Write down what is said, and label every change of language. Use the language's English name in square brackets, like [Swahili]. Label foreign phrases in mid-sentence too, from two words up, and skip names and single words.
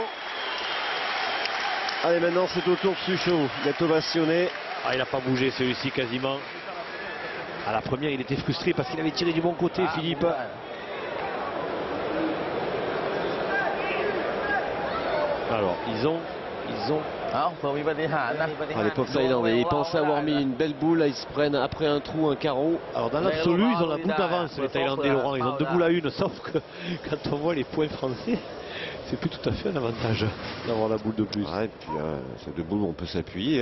[French] Allez, maintenant, c'est au tour de Suchot d'être ovationné. Ah, il n'a pas bougé celui-ci quasiment. À la première, il était frustré parce qu'il avait tiré du bon côté, Philippe. Alors, ils ont [Thai] เอาเผื่อมีปฏิหารย์นะ [French] Ah, les pauvres Thaïlandais, ils pensaient avoir mis une belle boule. Là, ils se prennent après un trou, un carreau. Alors dans l'absolu, ils ont la boule d'avance, les Thaïlandais, Laurent. Ils ont 2 boules à 1, sauf que quand on voit les points français, c'est plus tout à fait un avantage d'avoir la boule de plus. Ouais, et puis, ces deux boules, on peut s'appuyer.